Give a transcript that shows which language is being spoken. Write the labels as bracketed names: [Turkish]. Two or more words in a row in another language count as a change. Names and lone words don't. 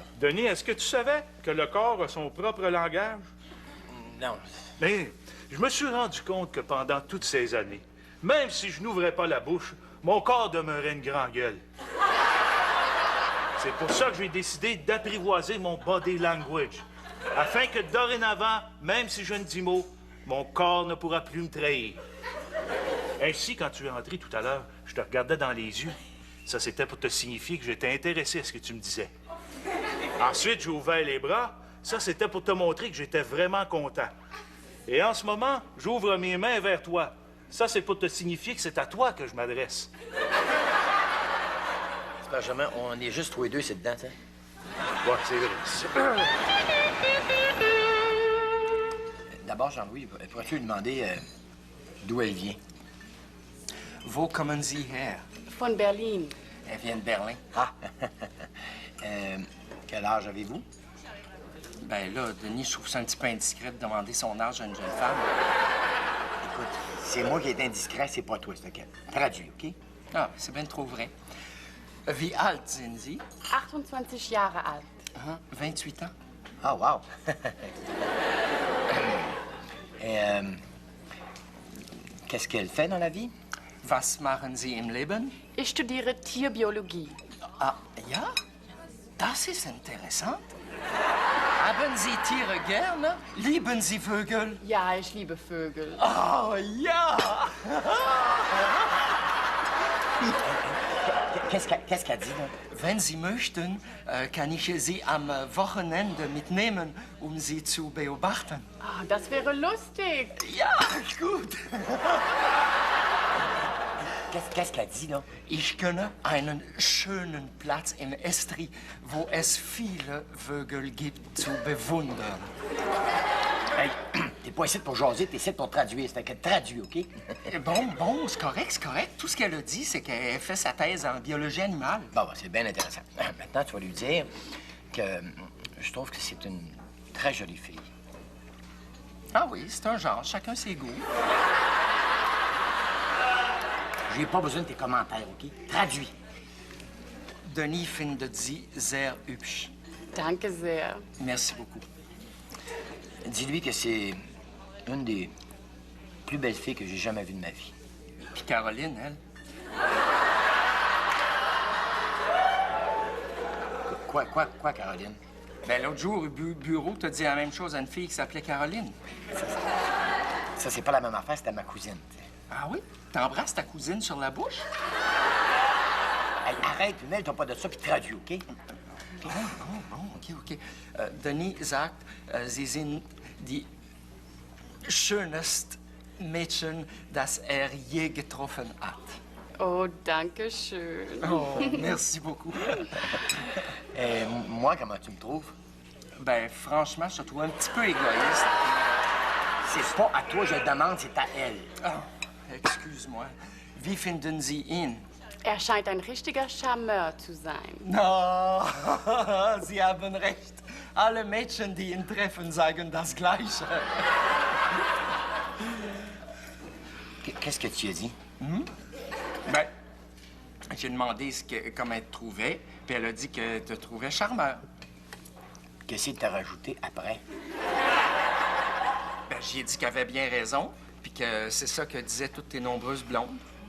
[French] Denis, est-ce que tu savais que le corps a son propre langage? Non. Mais je me suis rendu compte que pendant toutes ces années, même si je n'ouvrais pas la bouche, mon corps demeurait une grande gueule. C'est pour ça que j'ai décidé d'apprivoiser mon [English] body language, [French] afin que dorénavant, même si je ne dis mot, mon corps ne pourra plus me trahir. Ainsi, quand tu es entré tout à l'heure, je te regardais dans les yeux. Ça, c'était pour te signifier que j'étais intéressé à ce que tu me disais. Ensuite, j'ai ouvert les bras. Ça, c'était pour te montrer que j'étais vraiment content. Et en ce moment, j'ouvre mes mains vers toi. Ça, c'est pour te signifier que c'est à toi que je m'adresse. C'est pas Germain, on est juste tous les deux, c'est dedans, ça. Ouais, c'est vrai. D'abord, Jean-Louis, pourrais-tu lui demander d'où elle vient? [German] Wo kommen Sie her? Von Berlin. [French] Elle vient de Berlin. Ah! Quel âge avez-vous? Ben là, Denis, je trouve ça un petit peu indiscret de demander son âge à une jeune femme. Écoute, c'est moi qui est indiscret, c'est pas toi, c'est OK? Traduis, OK? Ah, c'est bien trop vrai. [German] Wie alt sind Sie? 28 Jahre alt. [French] 28 ans. Ah, wow! Qu'est-ce qu'elle fait dans la vie? [German] Was machen Sie im Leben? Ich studiere Tierbiologie. Ah, ja? Das ist interessant. Haben Sie Tiere gerne? Lieben Sie Vögel? Ja, ich liebe Vögel. Oh, ja! [French] Qu'est-ce qu'elle dit, là? [German] Wenn Sie möchten, kann ich Sie am Wochenende mitnehmen, um Sie zu beobachten. Ah, das wäre lustig. Ja, gut. [French] Qu'est-ce qu'elle dit, là? [German] Ich kenne einen schönen Platz im Estri, wo es viele Vögel gibt zu bewundern. [French] Hey, t'es pas ici pour jaser, t'es ici pour traduire. C'est que traduis, OK? Bon, c'est correct. Tout ce qu'elle a dit, c'est qu'elle fait sa thèse en biologie animale. Bon, c'est bien intéressant. Maintenant, tu vas lui dire que je trouve que c'est une très jolie fille. Ah oui, c'est un genre, chacun ses goûts. J'ai pas besoin de tes commentaires, OK? Traduis. [German] Denis findet sie sehr hübsch. Danke sehr. [French] Merci beaucoup. Dis-lui que c'est une des plus belles filles que j'ai jamais vues de ma vie. Puis Caroline, elle. Quoi, Caroline? Ben, l'autre jour, au bureau, t'as dit la même chose à une fille qui s'appelait Caroline. Ça, c'est pas la même affaire, c'était ma cousine. T'sais. Ah oui? T'embrasses ta cousine sur la bouche? Hey, arrête, mêle-toi pas de ça, puis traduis, OK? Bon, OK. [German] Denis sagt, Sie sind die schönste Mädchen, das je getroffen hat. Oh, danke schön. [French] Oh, merci beaucoup. Moi, comment tu me trouves? Ben, franchement, je te trouve un petit peu égoïste. C'est pas à toi, je le demande, c'est à elle. Oh, excuse-moi. [German] Wie finden Sie ihn? Er scheint ein richtiger Charmeur zu sein. No, Sie haben recht. Alle Mädchen, die ihn treffen, sagen das Gleiche. [French] Qu'est-ce que tu as dit? Ben, j'ai demandé comment elle te trouvait, puis elle a dit que te trouvait charmeur. Qu'est-ce que t'as rajouté après? Ben, j'ai dit qu'elle avait bien raison, puis que c'est ça que disaient toutes tes nombreuses blondes.